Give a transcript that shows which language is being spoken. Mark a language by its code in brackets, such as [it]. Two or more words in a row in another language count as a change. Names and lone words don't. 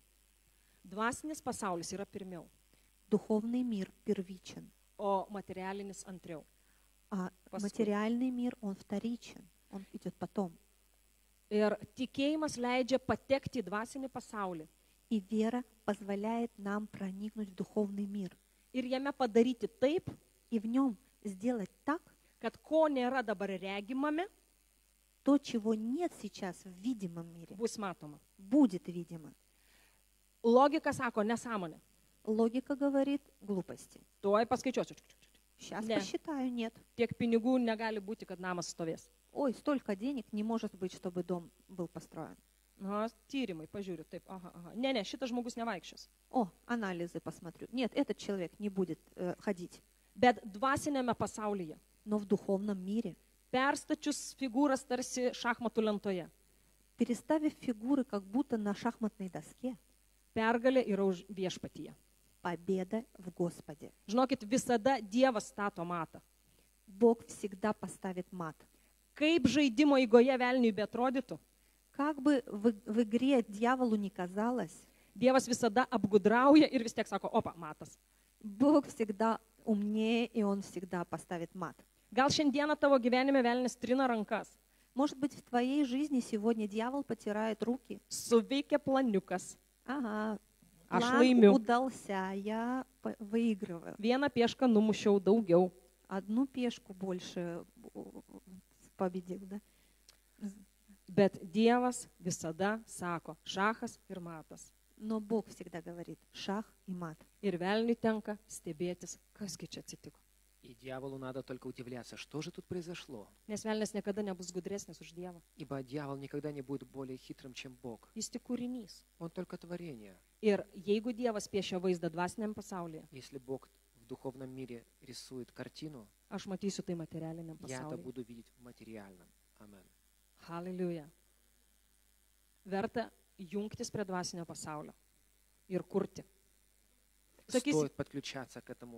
[lt] Dvasinis pasaulis yra pirmiau, [ru] Духовный мир первичен, [lt] o materialinis antriau. [ru] а Поскольку- материальный мир, он вторичен, он идет потом. [lt] Ir tikėjimas leidžia patekti į dvasinį pasaulį [ru] И вера позволяет нам проникнуть в духовный мир [lt] ir jame padaryti taip, [ru] и в нем сделать так, [lt] kad ko nėra dabar regimame, [ru] то, чего нет сейчас в видимом мире, [lt] bus matoma. [ru] будет видимо. [lt] Logika sako nesąmonė. [ru] Логика говорит глупости. [lt] Tuoj paskaičiuosiu. [ru] Сейчас Не. посчитаю, нет. [lt] Tiek pinigų negali būti, kad namas stovės. [ru] Ой, столько денег не может быть, чтобы дом был построен. [lt] Na, tyrimai, pažiūriu, taip, aha. Ne, šitas žmogus nevaikščios. [ru] О, анализы посмотрю. Нет, этот человек не будет ходить. [lt] Bet dvasinėme pasaulyje, [ru] Но в духовном мире, [lt] perstačius figūras tarsi šachmatų lentoje, [ru] переставив фигуры как будто на шахматной доске, [lt] pergalė yra už viešpatyje. [ru] победа в Господе. [lt] Žinokit, visada Dievas stato matą. [ru] Бог всегда поставит мат. [lt] Kaip žaidimo eigoje velniui beatrodytų, [ru] Как бы в игре дьяволу ни казалось, [lt] Dievas visada apgudrauja ir vis tiek sako, opa, matas. [ru] Бог всегда умнее, и Он всегда поставит мат. [lt] Gal šiandieną tavo gyvenime velnis trina rankas, [ru] Может быть, в твоей жизни сегодня дьявол потирает руки. [lt] suveikia planiukas, [ru] Ага, [lt] Aš [ru] план [lt] laimiu. [ru] удался, я выигрываю. [lt] vieną piešką numušiau daugiau. [ru] Одну пешку больше победил, да? [lt] Bet Dievas visada sako, šachas ir matas. [ru] Но Бог всегда говорит шах и мат. [lt] Ir velniui tenka stebėtis, kasgi čia atsitiko. [ru] И дьяволу надо только удивляться, что же тут произошло. [lt] Nes velnis niekada nebus gudresnis už Dievą. [ru] Ибо дьявол никогда не будет более хитрым, чем Бог. [lt] Jis tik kūrinys. [ru] Он только творение. [lt] Ir jeigu Dievas piešia vaizdą dvasiniam pasaulyje, [ru] Если Бог в духовном мире рисует картину, [lt] aš matysiu tai materialiniam [ru] я это [lt] pasaulyje. [ru] буду видеть в материальном. Амен. [lt] Hallelujah. Verta jungtis prie dvasinio pasaulio ir kurti. Sakysi, [ru] Стоит подключаться к этому